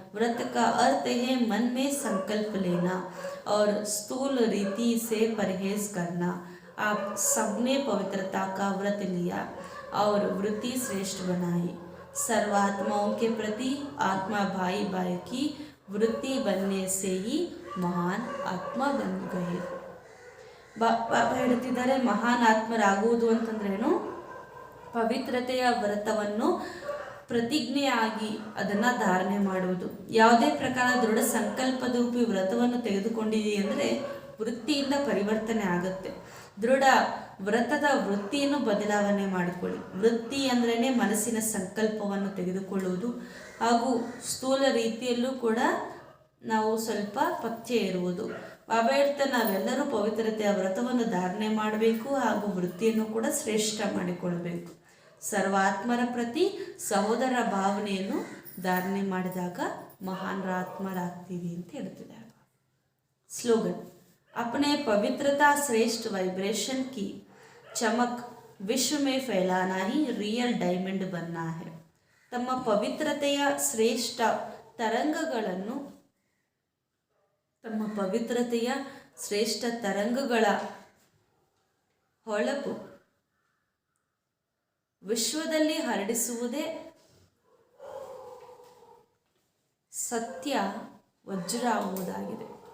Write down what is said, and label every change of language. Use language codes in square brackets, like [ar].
[hi] व्रत का अर्थ है मन में संकल्प लेना और स्थूल रीति से परहेज करना। आप सबने पवित्रता का व्रत लिया और वृत्ति श्रेष्ठ बनाई। सर्वात्माओं के प्रति आत्मा भाई भाई की वृत्ति बनने से ही महान आत्मा बन गए। [kn] ಬಾಬಾ ಹೇಳ್ತಿದ್ದಾರೆ, ಮಹಾನ್ ಆತ್ಮರಾಗುವುದು ಅಂತಂದ್ರೇನು? ಪವಿತ್ರತೆಯ ವ್ರತವನ್ನು ಪ್ರತಿಜ್ಞೆಯಾಗಿ ಅದನ್ನು ಧಾರಣೆ ಮಾಡುವುದು. ಯಾವುದೇ ಪ್ರಕಾರ ದೃಢ ಸಂಕಲ್ಪದ ರೂಪಿ ವ್ರತವನ್ನು ತೆಗೆದುಕೊಂಡಿದೆ ಅಂದರೆ ವೃತ್ತಿಯಿಂದ ಪರಿವರ್ತನೆ ಆಗುತ್ತೆ. ದೃಢ ವ್ರತದ ವೃತ್ತಿಯನ್ನು ಬದಲಾವಣೆ ಮಾಡಿಕೊಳ್ಳಿ. ವೃತ್ತಿ ಅಂದ್ರೇ ಮನಸ್ಸಿನ ಸಂಕಲ್ಪವನ್ನು ತೆಗೆದುಕೊಳ್ಳುವುದು ಹಾಗೂ ಸ್ಥೂಲ ರೀತಿಯಲ್ಲೂ ಕೂಡ ನಾವು ಸ್ವಲ್ಪ ಪಥ್ಯ ಇರುವುದು. ಬಾಬಾ ಹೇಳ್ತಾ ನಾವೆಲ್ಲರೂ ಪವಿತ್ರತೆಯ ವ್ರತವನ್ನು ಧಾರಣೆ ಮಾಡಬೇಕು ಹಾಗೂ ವೃತ್ತಿಯನ್ನು ಕೂಡ ಶ್ರೇಷ್ಠ ಮಾಡಿಕೊಳ್ಳಬೇಕು. ಸರ್ವಾತ್ಮರ ಪ್ರತಿ ಸಹೋದರ ಭಾವನೆಯನ್ನು ಧಾರಣೆ ಮಾಡಿದಾಗ ಮಹಾನ್ ಆತ್ಮರಾಗ್ತೀವಿ ಅಂತ ಹೇಳ್ತಿದ್ದಾರೆ. ಸ್ಲೋಗನ್। [hi] अपने पवित्रता श्रेष्ठ वाइब्रेशन की चमक विश्व में फैलाना ही रियल डायमंड बनना है। [kn] तಮ್ಮ ಪವಿತ್ರತೆಯ ಶ್ರೇಷ್ಠ ತರಂಗಗಳ ಹೊಳಪು ವಿಶ್ವದಲ್ಲಿ ಹರಡಿಸುವುದೇ ಸತ್ಯ ವಜ್ರ ಆಗುವುದಾಗಿದೆ.